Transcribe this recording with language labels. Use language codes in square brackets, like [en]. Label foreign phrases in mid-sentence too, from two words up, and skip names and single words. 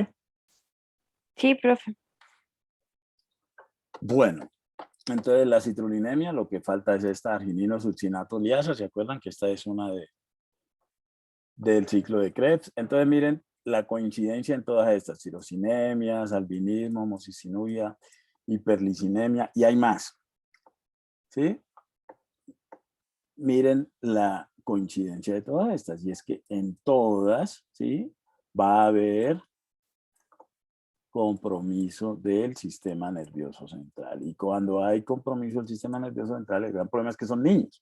[es] Sí, profe. Bueno, entonces la citrullinemia, lo que falta es esta argininosuccinato liasa. ¿Se acuerdan que esta es una del ciclo de Krebs? Entonces miren la coincidencia en todas estas: tirosinemias, albinismo, homocicinuria, hiperlicinemia, y hay más, ¿sí? Miren la coincidencia de todas estas, y es que en todas, ¿sí?, va a haber compromiso del sistema nervioso central. Y cuando hay compromiso del sistema nervioso central, el gran problema es que son niños.